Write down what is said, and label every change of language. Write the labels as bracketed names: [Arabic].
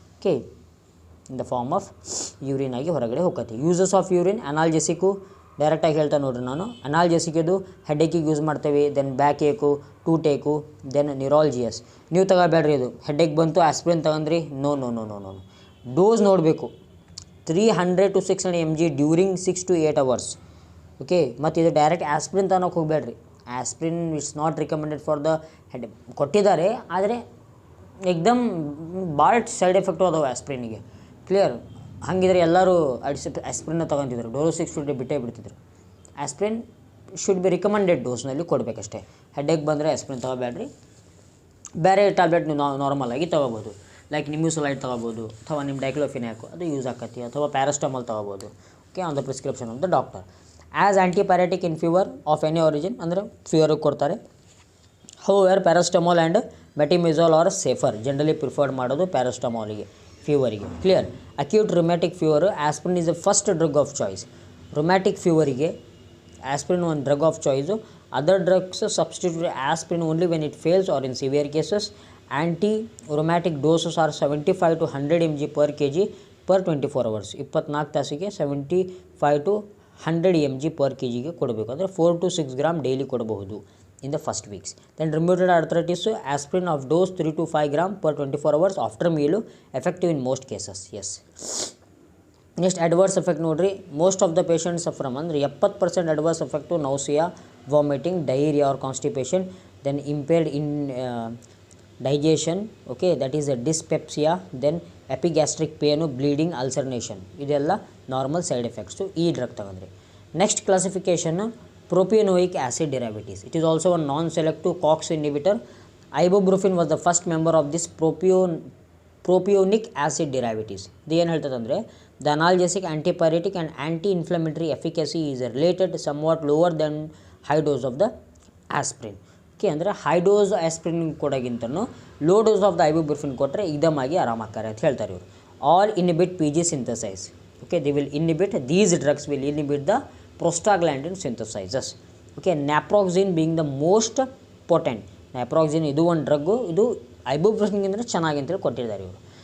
[Kannada] Okay, [English] in the form of urine [Kannada] ಆಗಿ ಹೊರಗಡೆ ಹೋಗತ್ತೆ. ಯೂಸಸ್ ಆಫ್ ಯೂರಿನ್, ಅನಾಲ್ಜೆಸಿಕ್ಕು ಡೈರೆಕ್ಟಾಗಿ ಹೇಳ್ತಾ ನೋಡ್ರಿ ನಾನು. ಅನಾಲ್ಜೆಸಿಕ್ಕಿದು ಹೆಡ್ಏಕಿಗೆ ಯೂಸ್ ಮಾಡ್ತೇವೆ, ದೆನ್ ಬ್ಯಾಕ್ ಏಕು, ಟೂಟ್ ಏಕು, ದೆನ್ ನ್ಯೂರಾಲಜಿಯಸ್. ನೀವು ತಗೋಬೇಡ್ರಿ, ಇದು ಹೆಡ್ಏಕ್ ಬಂತು ಆಸ್ಪ್ರಿನ್ ತಗೊಂಡ್ರಿ, ನೋ. ಡೋಸ್ ನೋಡಬೇಕು, [English] 300 to 600 mg during 6 to 8 hours. [Kannada] Okay, ಮತ್ತು ಇದು ಡೈರೆಕ್ಟ್ ಆಸ್ಪ್ರಿನ್ ತಗೋಕ್ಕೆ ಹೋಗಬೇಡ್ರಿ. [English] Aspirin it's not recommended for the head. [Kannada] ಕೊಟ್ಟಿದ್ದಾರೆ, ಆದರೆ ಎಕ್ದಮ್ ಭಾಳ ಸೈಡ್ ಎಫೆಕ್ಟು ಅದಾವೆ ಆಸ್ಪ್ರಿನಿಗೆ. ಕ್ಲಿಯರ್? ಹಾಗಿದ್ರೆ ಎಲ್ಲರೂ ಆಸ್ಪ್ರಿನ್ನ ತೊಗೊತಿದ್ರು, ಡೋಸಿಗೆ ಬಿಟ್ಟೇ ಬಿಡ್ತಿದ್ರು. [English] aspirin should be recommended [Kannada] ಡೋಸ್ನಲ್ಲಿ ಕೊಡಬೇಕಷ್ಟೇ. ಹೆಡ್ಏಕ್ ಬಂದರೆ ಆಸ್ಪ್ರಿನ್ ತೊಗೋಬೇಡ್ರಿ. ಬೇರೆ ಟ್ಯಾಬ್ಲೆಟ್ ನೀವು ನಾರ್ಮಲಾಗಿ ತೊಗೋಬೋದು, ಲೈಕ್ ನಿಮ್ಯೂಸಲೈಡ್ ತೊಗೋಬೋದು, ಅಥವಾ ನಿಮ್ಮ ಡೈಕ್ಲೋಫಿನಾಕು ಅದು ಯೂಸ್ ಆಕತಿ, ಅಥವಾ ಪ್ಯಾರಾಸ್ಟಮಾಲ್ ತೊಗೋಬೋದು. [English] Okay, on the prescription of the doctor. As antipyretic in fever of any origin, [Kannada] ಅಂದರೆ ಫೀವರಿಗೆ ಕೊಡ್ತಾರೆ. [English] However paracetamol and metamizole are safer. Generally preferred ಮಾಡೋದು ಪ್ಯಾರಾಸ್ಟಮಾಲಿಗೆ ಫೀವರಿಗೆ. Clear? Acute rheumatic fever aspirin is the first drug of choice. [Kannada] Rheumatic ಫೀವರಿಗೆ ಆಸ್ಪ್ರಿನ್ ಒಂದು drug of choice. [English] Other drugs substitute aspirin only when it fails or in severe cases. Antirheumatic doses are 75 to 100 mg per kg per 24 hours. [Kannada] 24 ತಾಸಿಗೆ 75 to 100 mg per kgಗೆ ಕೊಡಬೇಕು. ಅಂದರೆ 4 to 6 grams daily ಕೊಡಬಹುದು [English] in the first weeks. Then rheumatoid arthritis, aspirin of dose 3 to 5 grams per 24 hours after meal, effective in most cases. Yes. Next, adverse effect ನೋಡ್ರಿ. Most of the patient suffer ಅಂದರೆ 70% adverse effect nausea, vomiting, diarrhoea or constipation, then impaired in digestion. Okay, that is dyspepsia, then epigastric pain, bleeding, ulceration. [Kannada] ಇದೆಲ್ಲ normal side effects ಈ drug ತಗೊಂಡ್ರಿ. [English] Next classification, propiononic acid derivatives. It is also a non-selective COX inhibitor. Ibuprofen was the first member of this propionic acid derivatives. [Kannada] ಇದು ಏನು ಹೇಳ್ತದೆ ಅಂದರೆ, [English] the analgesic, antipyretic and anti-inflammatory efficacy is related somewhat lower than high dose of the aspirin. [Kannada] Okay, ಅಂದರೆ high dose ಆಸ್ಪ್ರಿನ್ ಕೊಡೋಗಿಂತನೂ low dose of the ಐಬುಪ್ರೊಫೆನ್ ಕೊಟ್ಟರೆ ಇದಮಾಗಿ ಆರಾಮಾಗ್ತಾರೆ ಅಂತ ಹೇಳ್ತಾರೆ ಇವರು. [English] All inhibit PG synthesis. Okay, they will inhibit, these drugs will inhibit the prostaglandin synthesizes. Okay, naproxen being the most potent. [Kannada] Naproxen ಇದು ಒಂದು drug, ಇದು ಐಬುಪ್ರೊಫೆನ್ಗಿಂತ ಚೆನ್ನಾಗಿ ಅಂತೇಳಿ ಕೊಟ್ಟಿದ್ದಾರೆ ಇವರು.